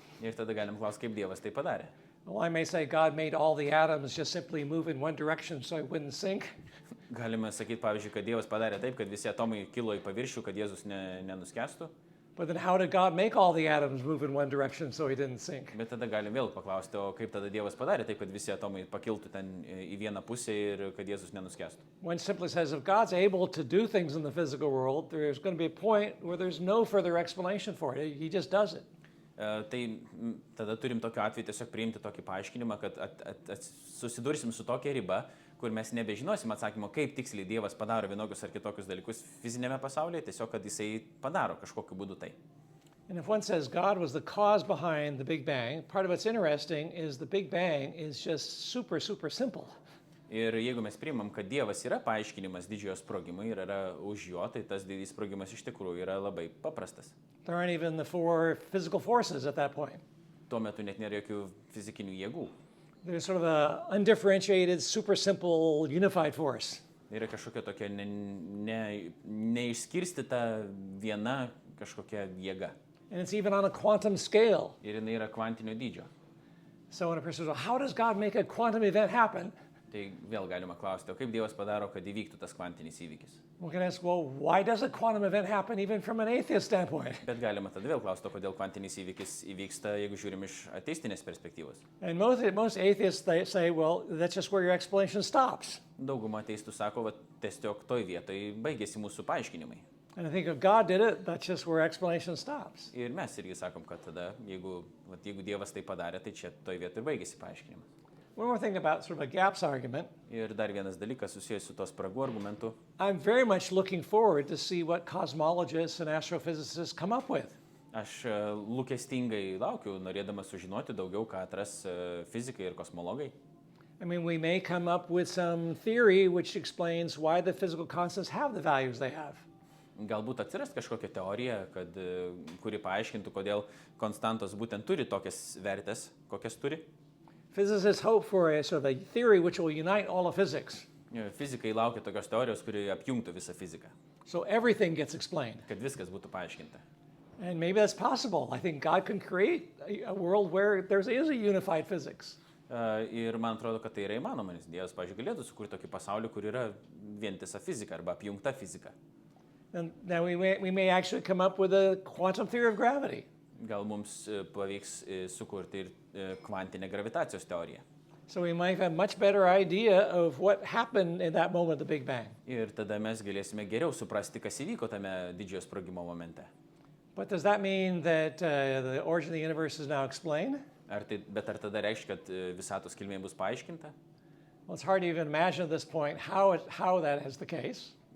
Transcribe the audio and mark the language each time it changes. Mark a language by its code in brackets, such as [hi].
[lt] Ir tada galim klausti, kaip Dievas tai padarė. [en] Well, I may say God made all the atoms just simply move in one direction so it wouldn't sink. [lt] Galime sakyti, pavyzdžiui, kad Dievas padarė taip, kad visi atomai kilo į paviršių, kad Jėzus nenuskęstų. [en] But then how did God make all the atoms move in one direction so he didn't sink? [lt] Bet tada galim vėl paklausti, o kaip tada Dievas padarė taip, kad visi atomai pakiltų ten į vieną pusę ir kad Jėzus nenuskęstų. [en] One simply says if God's able to do things in the physical world, there's going to be a point where there's no further explanation for it. He just does it. [lt] Tai tada turim tokiu atveju tiesiog priimti tokį paaiškinimą, kad susidursim su tokia riba, kur mes nebežinosim atsakymo, kaip tiksliai Dievas padaro vienokius ar kitokius dalykus fizinėme pasaulyje, tiesiog kad jisai padaro kažkokiu būdu tai. [en] And if one says God was the cause behind the Big Bang, part of what's interesting is the Big Bang is just super, super simple. [lt] Ir jeigu mes priimam, kad Dievas yra paaiškinimas didžiojo sprogimo ir yra už jo, tai tas didysis sprogimas iš tikrųjų yra labai paprastas. [en] There aren't even the four physical forces at that point. [lt] Tuo metu net nėra jokių fizikinių jėgų. [en] There's sort of a undifferentiated, super simple, unified force. [lt] Yra kažkokia tokia neišskirstyta viena kažkokia jėga. [en] And it's even on a quantum scale. [lt] Ir jinai yra kvantinio dydžio. [en] So when a person says, well, how does God make a quantum event happen? [lt] Tai vėl galima klausti, o kaip Dievas padaro, kad įvyktų tas kvantinis įvykis? [en] We can ask, well, why does a quantum event happen even from an atheist standpoint? [lt] Bet galima tada vėl klausti, kodėl kvantinis įvykis įvyksta, jeigu žiūrim iš ateistinės perspektyvos. [en] And most atheists, they say, well, that's just where your explanation stops. [lt] Dauguma ateistų sako, va, tiesiog toj vietoj baigėsi mūsų paaiškinimai. [en] And I think if God did it, that's just where explanation stops. [lt] Ir mes irgi sakom, kad tada, jeigu Dievas tai padarė, tai čia toj vietoj baigėsi paaiškinimas. [en] One more thing about sort of a gaps argument. [lt] Ir dar vienas dalykas susijęs su to spragų argumentu. [en] I'm very much looking forward to see what cosmologists and astrophysicists come up with. [lt] Aš lūkestingai laukiu, norėdamas sužinoti daugiau, ką atras fizikai ir kosmologai. [en] I mean, we may come up with some theory which explains why the physical constants have the values they have. [lt] Galbūt atsiras kažkokia teorija, kuri paaiškintų, kodėl konstantos būtent turi tokias vertės, kokias turi. [en] Physicists hope for a sort of a theory which will unite all of physics. [lt] Fizikai laukia tokios teorijos, kuri apjungtų visą fiziką, [en] So everything gets explained. [lt] kad viskas būtų paaiškinta. [en] And maybe that's possible. I think God can create a world where there is a unified physics. [lt] Ir man atrodo, kad tai yra įmanoma, nes Dievas, pavyzdžiui, galėtų sukurti tokį pasaulį, kur yra vientisa fizika arba apjungta fizika. [en] And now we may actually come up with a quantum theory of gravity. [lt] Gal mums pavyks sukurti ir kvantinę gravitacijos teoriją. [en] So we might have a much better idea of what happened in that moment of the Big Bang. [lt] Ir tada mes galėsime geriau suprasti, kas įvyko tame didžiojo sprogimo momente. [en] But does that mean that the origin of the universe is now explained? [lt] Bet ar tada reiškia, kad visatos kilmė bus paaiškinta? [en] Well, it's hard to even imagine at this point how that is the case.